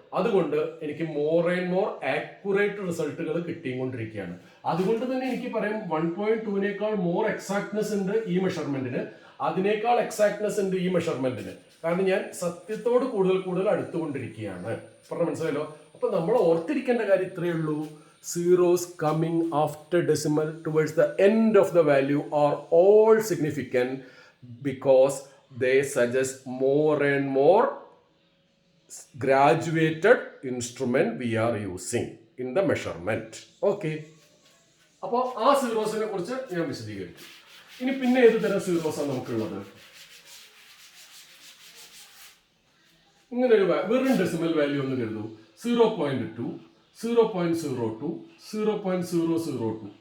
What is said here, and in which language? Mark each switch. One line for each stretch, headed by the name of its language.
Malayalam: അതുകൊണ്ട് എനിക്ക് more and more accurate റിസൾട്ടുകൾ കിട്ടിക്കൊണ്ടിരിക്കുകയാണ്. അതുകൊണ്ട് തന്നെ എനിക്ക് പറയാം 1.2 മോർ എക്സാക്ട്നെസ് ഉണ്ട് ഈ മെഷർമെന്റിന്, അതിനേക്കാൾ എക്സാക്ട്നെസ് ഉണ്ട് ഈ മെഷർമെന്റിന്. കാരണം ഞാൻ സത്യത്തോട് കൂടുതൽ അടുത്തുകൊണ്ടിരിക്കുകയാണ്. പറഞ്ഞ മനസ്സിലായല്ലോ? അപ്പൊ നമ്മൾ ഓർത്തിരിക്കേണ്ട കാര്യം ഇത്രയേ ഉള്ളൂ.
English: Zeros coming after decimal towards the end of the value are all significant because they suggest more and more graduated instrument we are using in the measurement. Okay.
Malayalam: അപ്പോൾ ആ സീറോസിനെ കുറിച്ച് ഞാൻ വിശദീകരിച്ചു. ഇനി പിന്നെ ഏത് തരം സീറോസാണ് നമുക്കുള്ളത്? ഇങ്ങനെ ഒരു വെറും ഡെസിമൽ വാല്യൂ ഒന്ന് കരുതൂ. 0.2 0.02 0.002.